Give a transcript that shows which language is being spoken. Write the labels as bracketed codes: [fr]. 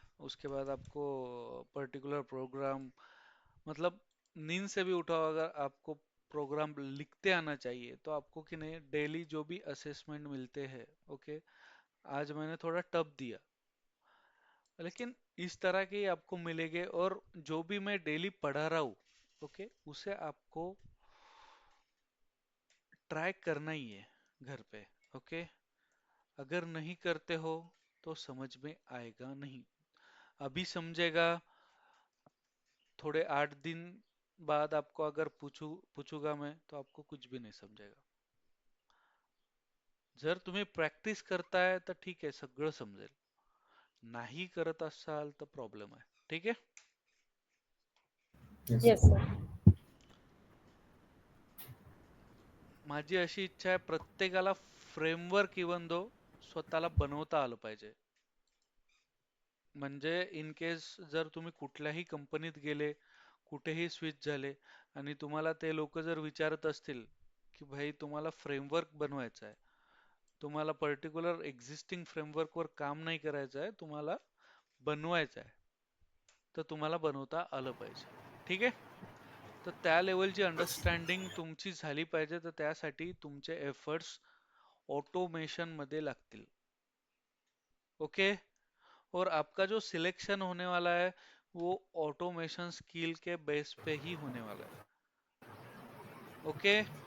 [hi] उसके बाद आपको पर्टिकुलर प्रोग्राम, मतलब नींद से भी उठा हो, अगर आपको प्रोग्राम लिखते आना चाहिए तो आपको कि नहीं, डेली जो भी असेसमेंट मिलते हैं, ओके, आज मैंने थोड़ा टफ दिया, लेकिन इस तरह के ही आपको मिलेंगे, और जो भी मैं डेली पढ़ा रहा हूँ, ओके, उसे आपको ट्राई करना ही है घर पे, ओके. अगर नहीं करते हो तो समझ में आएगा नहीं. अभी समझेगा, थोड़े 8 दिन बाद आपको अगर पूछूंगा मैं तो आपको कुछ भी नहीं समझेगा. [mr] जर तुम्ही प्रॅक्टिस करताय तर ठीक आहे, सगळं समजेल. नाही करत असाल तर प्रॉब्लेम आहे. ठीक आहे. [en] Yes. Yes sir. [mr] माझी अशी इच्छा आहे, प्रत्येकाला फ्रेमवर्क इवन दो स्वतःला बनवता आलं पाहिजे. म्हणजे इन केस जर तुम्ही कुठल्याही कंपनीत गेले, कुठेही स्विच झाले, आणि तुम्हाला ते लोक जर विचारत असतील की भाई तुम्हाला फ्रेमवर्क बनवायचा आहे, तुम्हाला पर्टिक्युलर एक्झिस्टिंग फ्रेमवर्कवर काम नाही करायचं आहे, तुम्हाला बनवायचं आहे, तर तुम्हाला बनवता आलं पाहिजे. ठीक आहे. तर त्या लेवलची अंडरस्टँडिंग तुमची झाली पाहिजे. तर त्यासाठी तुमचे एफर्ट्स ऑटोमेशन मध्ये लागतील. [en] Okay. [hi] और आपका जो सिलेक्शन होने वाला है वो ऑटोमेशन स्किल के बेस पे ही होने वाला है. ओके.